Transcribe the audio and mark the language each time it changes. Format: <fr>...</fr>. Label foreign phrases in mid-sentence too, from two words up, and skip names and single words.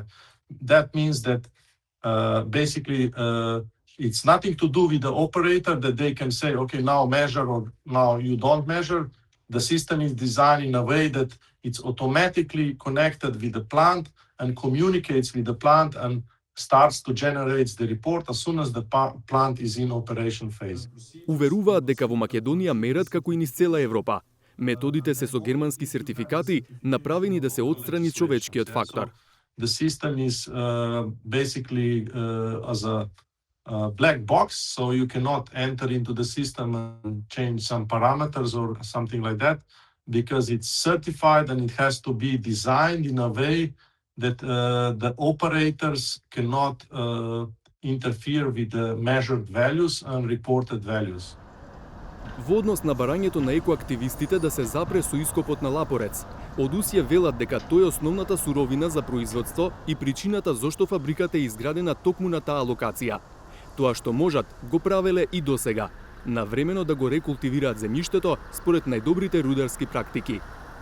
<en>That means that basically it's nothing to do with the operator that they can say, okay, now measure or now you don't measure. The system is designed in a way that it's automatically connected with the plant and communicates with the plant and starts to generate the report as soon as the plant is in operation phase.</en> <mk>Уверуваат дека во Македонија мерат како и низ цела Европа. Методите се со германски сертификати, направени да се отстрани човечкиот фактор.</mk> <en>The system is basically as a black box, so you cannot enter into the system and change some parameters or something like that, because it's certified and it has to be designed in a way that the operators cannot interfere with the measured values and reported values.</en> <mk>Во однос на барањето на екоактивистите да се запре со ископот на Лапорец, од Усија велат дека тој е основната суровина за производство и причината зошто фабриката е изградена токму на таа локација. Тоа што можат, го правеле и досега, навремено да го рекултивираат земјиштето според најдобрите рударски практики.</mk>